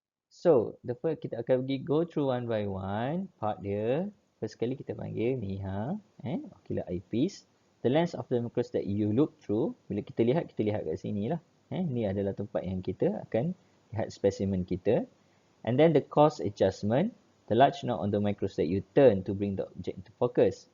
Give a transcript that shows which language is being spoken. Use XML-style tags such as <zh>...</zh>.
<en>So, the first</en> <ms>kita akan pergi</ms> <en>go through one by one part dia.</en> <ms>First sekali kita panggil ni ocular eyepiece.</ms> <en>The lens of the microscope that you look through.</en> <ms>Bila kita lihat kat sini lah. Ni adalah tempat yang kita akan lihat specimen kita.</ms> <en>And then the cost adjustment. The large knob on the microscope that you turn to bring the object into focus.</en>